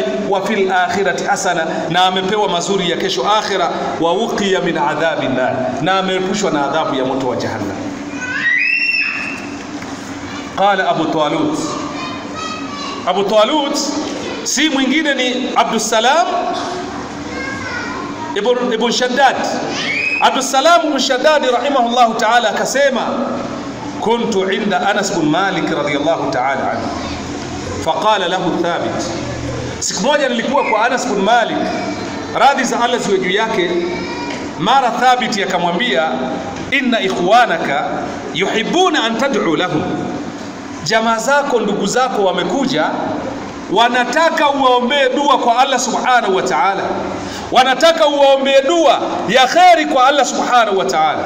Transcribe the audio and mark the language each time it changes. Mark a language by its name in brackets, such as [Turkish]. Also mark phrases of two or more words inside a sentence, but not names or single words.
[Arabic] وفي الآخرة حسنة, [Swahili] na amepewa mazuri ya kesho akhira. [Arabic] ووقي من عذاب النار, [Swahili] na ameepushwa na adhabu ya moto wa jahannam. Qala Abu Talut si mwingine ni Abdussalam ibn Shaddad. Abdussalam ibn Shaddad [Arabic] رحمه الله تعالى [Swahili] akasema, [Arabic] كنت عند أنس بن مالك رضي الله تعالى عنه فقال له ثابت, [Swahili] siku moja nilikuwa kwa Anas bin Malik, radhi za Allah ziwe juu yake. Mara Thabit akamwambia, [Arabic] إن إخوانك يحبون أن تدعو لهم, [Swahili] jamaa zako, ndugu zako wamekuja, wanataka uwaombee dua kwa Allah [Arabic] سبحانه وتعالى, [Swahili] wanataka uwaombee dua ya khairi kwa Allah [Arabic] سبحانه وتعالى.